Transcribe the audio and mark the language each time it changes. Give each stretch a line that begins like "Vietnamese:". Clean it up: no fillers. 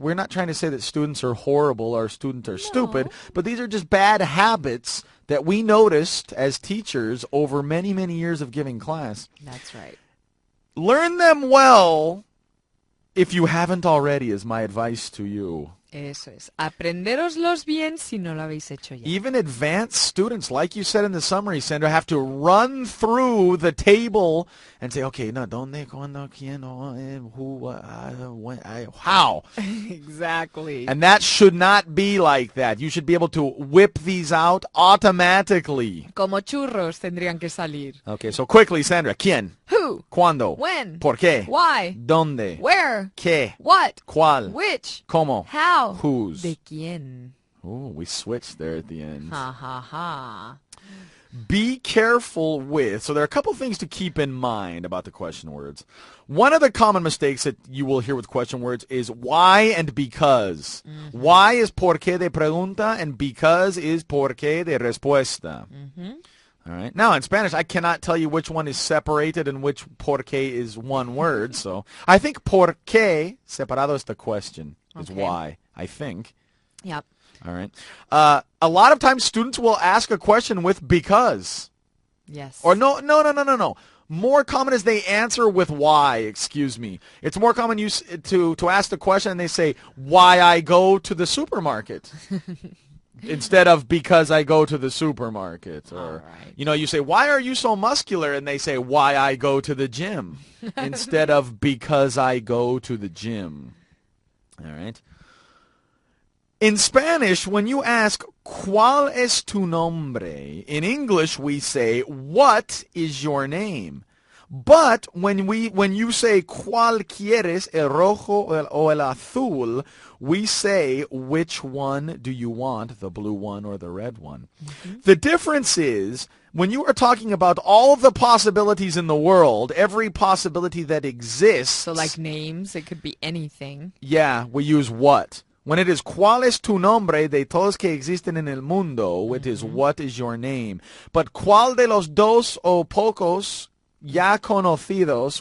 English: We're not trying to say that students are horrible or students are stupid, but these are just bad habits that we noticed as teachers over many, many years of giving class. That's right. Learn them well if you haven't already, is my advice to you.
Spanish: Eso es. Aprenderoslos bien si no lo habéis hecho ya.
English: Even advanced students, like you said in the summary, Sandra, have to run through the table and say, okay, no,
Spanish: ¿dónde, cuándo, quién,
English: who, when, how? Exactly. And that should not be like that. You should be able to whip these out automatically.
Spanish: Como churros tendrían que salir.
English: Okay, so quickly, Sandra.
Spanish: ¿Quién?
English: Who?
Spanish: ¿Cuándo?
English: When?
Spanish: ¿Por qué?
English: Why?
Spanish: ¿Dónde?
English: Where?
Spanish: ¿Qué?
English: What?
Spanish: ¿Cuál?
English: Which?
Spanish: ¿Cómo?
English: How? Whose?
Spanish: ¿De quién?
English: Oh, we switched there at the end. Ha ha ha. Be careful with, so there are a couple things to keep in mind about the question words. One of the common mistakes that you will hear with question words is why and because. Mm-hmm. Why is
Spanish: por qué de pregunta
English: and because is
Spanish: por qué de respuesta.
English: Mm-hmm. All right. Now, in Spanish, I cannot tell you which one is separated and which por qué is one word. So I think por qué, separado is the question, is why, I think. Yep. All right. A lot of times students will ask a question with because. Yes. Or no. More common is they answer with why, excuse me. It's more common to ask the question and they say, why I go to the supermarket. Instead of because I go to the supermarket. Or, you say, why are you so muscular? And they say, why I go to the gym. Instead of because I go to the gym. All right. In Spanish, when you ask,
Spanish: ¿Cuál es tu nombre?
English: In English, we say, what is your name? But when you say,
Spanish: ¿Cuál quieres? El rojo o el azul,
English: we say, which one do you want? The blue one or the red one? Mm-hmm. The difference is, when you are talking about all of the possibilities in the world, every possibility that exists. So like names, it could be anything. Yeah, we use what. When it is
Spanish: ¿Cuál es tu nombre? De todos que existen en el mundo,
English: it is what is your name.
Spanish: But ¿Cuál de los dos o pocos ya conocidos?